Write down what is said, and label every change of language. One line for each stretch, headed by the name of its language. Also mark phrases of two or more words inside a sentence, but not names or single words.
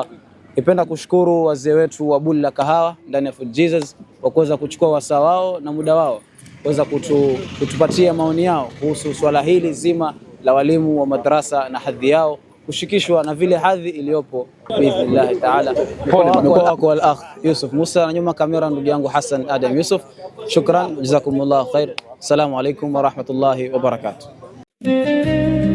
Swahili: Nipenda kushukuru wazee wetu wa Buli la Kahawa ndani ya Fort Jesus kwa kuweza kuchukua wasaa wao na muda wao kuweza kutupatia maoni yao kuhusu swala hili zima la walimu wa madrasa na hadhi yao kushikishwa na vile hadhi iliyopo
Arabic: بإذن الله تعالى.
Swahili: Kwa wako al-akh Yusuf Musa, na nyuma kamera ndugu yangu Hassan Adam Yusuf.
Arabic: شكرا، جزاكم الله خير. السلام عليكم ورحمة الله وبركاته.